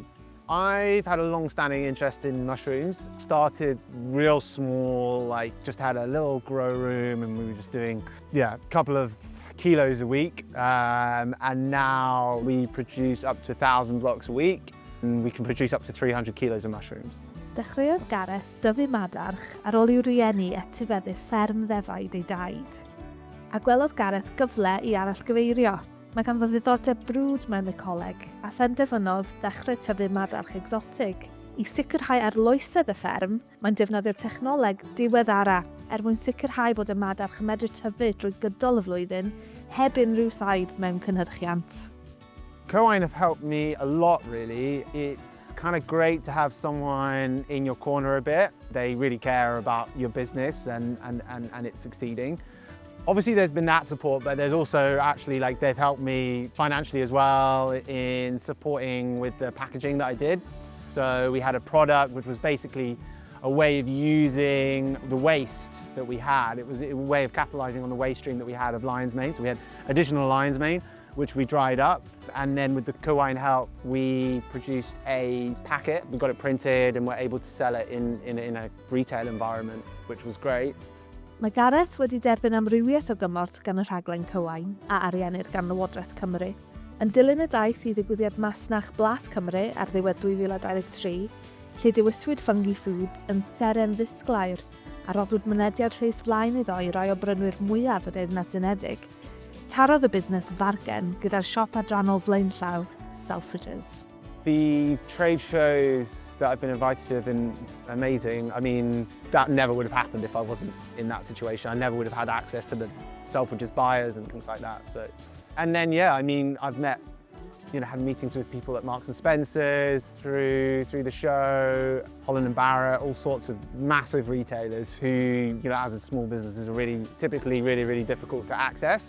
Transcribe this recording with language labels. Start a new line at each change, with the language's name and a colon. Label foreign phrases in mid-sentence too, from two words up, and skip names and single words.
English: I've had a long-standing interest in mushrooms. Started real small, like just had a little grow room, and we were just doing, a couple of kilos a week. And now we produce up to 1,000 blocks a week, and we can produce up to 300 kilos of mushrooms.
Welsh: Dechreuodd Gareth dyfu madarch ar ôl i'w rieni etifeddu fferm ddefaid ei daid. A gwelodd Gareth gyfle i arallgyfeirio. Mae ganddo ddiddordeb brwd mewn ecoleg a phenderfynodd dechrau tyfu madarch exotig. I sicrhau arloesedd y fferm, mae'n defnyddio'r technoleg diweddara mwyn sicrhau bod y madarch yn medru tyfu drwy gydol y flwyddyn heb unrhyw saib mewn cynhyrchiant.
English: Cywain have helped me a lot, really. It's kind of great to have someone in your corner a bit. They really care about your business and it's succeeding. Obviously there's been that support, but there's also actually they've helped me financially as well in supporting with the packaging that I did. So we had a product which was basically a way of using the waste that we had. It was a way of capitalising on the waste stream that we had of lion's mane. So we had additional lion's mane, which we dried up, and then with the Cywain help, we produced a packet. We got it printed and were able to sell it in a retail environment, which was great.
Welsh: Mae Gareth wedi derbyn amrywiaeth o gymorth gan y rhaglen Cywain a ariennir gan Lywodraeth Cymru. Yn dilyn y daith i ddigwyddiad masnach Blas Cymru ar ddiwedd 2023, lle dewiswyd Fungi Foods yn seren ddisglair a roddwyd mynediad rhys flaen iddo i rai o brynwyr mwyaf y Deyrnas Unedig, tarodd y busnes fargen gyda'r siop adrannol flaenllaw, Selfridges.
English: The trade shows that I've been invited to have been amazing. I mean, that never would have happened if I wasn't in that situation. I never would have had access to the Selfridges buyers and things like that. So, and then, I've met, had meetings with people at Marks and Spencer's through the show, Holland & Barrett, all sorts of massive retailers who, as a small businesses are typically really difficult to access.